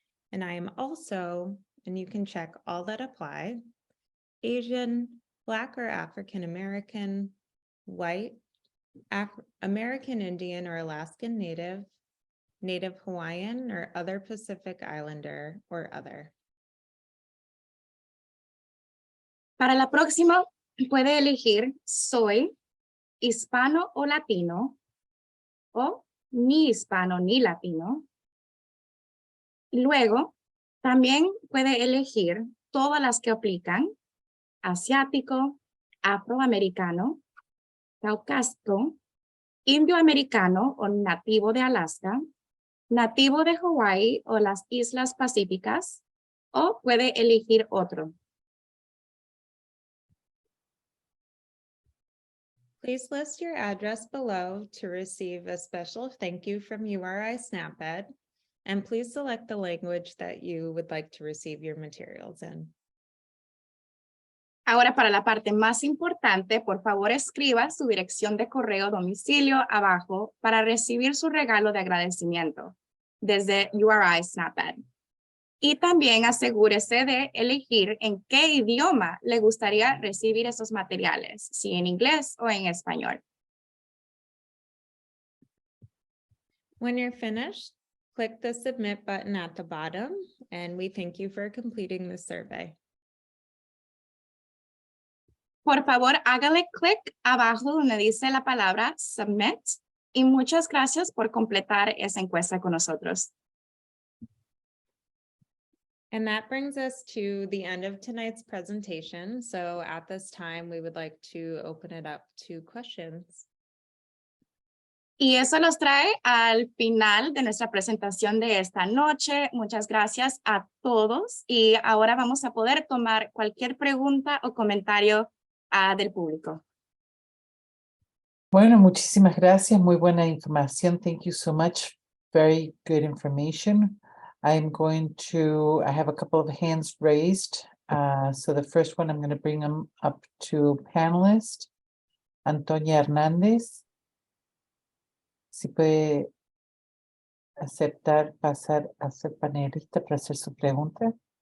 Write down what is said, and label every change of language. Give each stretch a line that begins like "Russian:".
English: And I am also, and you can check all that apply, Asian, Black or African American, white, American Indian or Alaskan Native, Native Hawaiian or other Pacific Islander or other.
Spanish: Para la próxima, puede elegir soy hispano o latino o ni hispano ni latino. Luego, también puede elegir todas las que aplican: asiático, afroamericano, caucásico, indioamericano o nativo de Alaska, nativo de Hawái o las Islas Pacíficas, o puede elegir otro.
English: Please list your address below to receive a special thank you from URI SNAP-Ed, and please select the language that you would like to receive your materials in.
Spanish: Ahora, para la parte más importante, por favor escriba su dirección de correo domicilio abajo para recibir su regalo de agradecimiento desde URI SNAP-Ed. Y también asegúrese de elegir en qué idioma le gustaría recibir esos materiales, si en inglés o en español.
English: When you're finished, click the submit button at the bottom, and we thank you for completing the survey.
Spanish: Por favor, hágale clic abajo donde dice la palabra submit y muchas gracias por completar esa encuesta con nosotros.
English: And that brings us to the end of tonight's presentation. So at this time, we would like to open it up to questions.
Spanish: Y eso nos trae al final de nuestra presentación de esta noche. Muchas gracias a todos y ahora vamos a poder tomar cualquier pregunta o comentario del público. Bueno, muchísimas gracias. Muy buena información.
English: Thank you so much. Very good information. I have a couple of hands raised. So the first one, I'm going to bring them up to panelist. Antonia Hernández.
Spanish: Si puede pasar a ser panelista para hacer su pregunta.